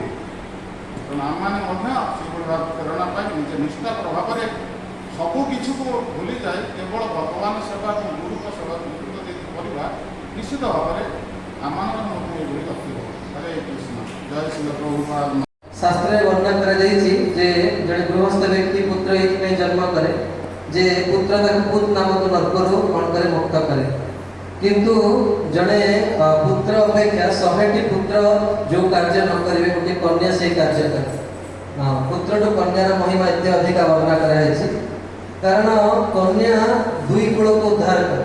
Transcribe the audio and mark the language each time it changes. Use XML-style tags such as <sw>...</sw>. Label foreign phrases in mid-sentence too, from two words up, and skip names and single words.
<or>ତେଣୁ ଆମମାନେ ମଧ୍ୟ ସେଭଳି ଭାବେ ପ୍ରେରଣା ପାଇ ନିଜେ ନିଷ୍ଠାପର ଭାବରେ ସବୁ କିଛିକୁ ଭୁଲିଯାଇ କେବଳ ଭଗବାନ ସେବା ଏବଂ ଗୁରୁଙ୍କ ସେବାକୁ ଗୁରୁତ୍ୱ ଦେଇକି କରିବା ନିଶ୍ଚିତ ଭାବରେ ଆମମାନଙ୍କର ମଧ୍ୟ ଏଭଳି ଗତି ହେବ। ହରେ କୃଷ୍ଣ ଜୟ ଶ୍ରୀ ପ୍ରଭୁପାଦ। ଶାସ୍ତ୍ରେ ବର୍ଣ୍ଣନ कराଯାଇଛି ଯେ ଜଣେ ଗୃହସ୍ଥ ବ୍ୟକ୍ତି ପୁତ୍ର ଏଇଥିପାଇଁ ଜନ୍ମ କରେ ଯେ ପୁତ୍ର ତାକୁ ପୁତ ନାମକ ନର୍କରୁ କ'ଣ କରେ ମୁକ୍ତ କରେ। କିନ୍ତୁ ଜଣେ ପୁତ୍ର ଅପେକ୍ଷା 100ଟି ପୁତ୍ର ଯେଉଁ କାର୍ଯ୍ୟ ନ କରିବେ ଗୋଟିଏ କନ୍ୟା ସେହି କାର୍ଯ୍ୟ କରେ। ପୁତ୍ରଠୁ କନ୍ୟାର ମହିମା ଏତେ ଅଧିକା ବର୍ଣ୍ଣନା କରାଯାଇଛି କାରଣ କନ୍ୟା ଦୁଇ କୂଳକୁ ଉଦ୍ଧାର କରେ।</or>